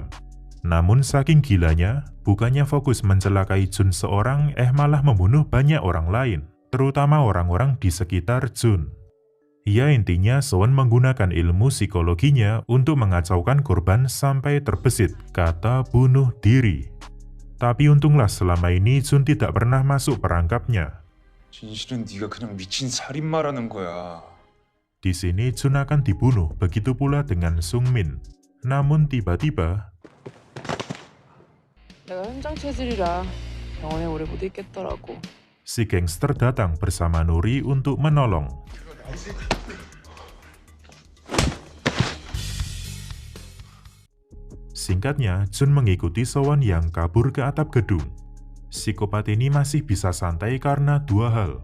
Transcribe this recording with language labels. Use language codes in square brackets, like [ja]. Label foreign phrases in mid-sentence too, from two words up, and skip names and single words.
[id] Namun saking gilanya, bukannya fokus mencelakai Jun seorang, malah membunuh banyak orang lain, terutama orang-orang di sekitar Jun. Ya intinya Sowon menggunakan ilmu psikologinya untuk mengacaukan korban sampai terbesit kata bunuh diri. Tapi untunglah selama ini Jun tidak pernah masuk perangkapnya. [ko] 진실은 네가 그냥 미친 살인마라는 거야. [id] Di sini Jun akan dibunuh, begitu pula dengan Sungmin. Namun tiba-tiba [ko] 내가 현장 체질이라 병원에 오래 못 있겠더라고. [id] si gangster datang bersama Nuri untuk menolong. Singkatnya, Jun mengikuti Sowon yang kabur ke atap gedung. Psikopat ini masih bisa santai karena dua hal.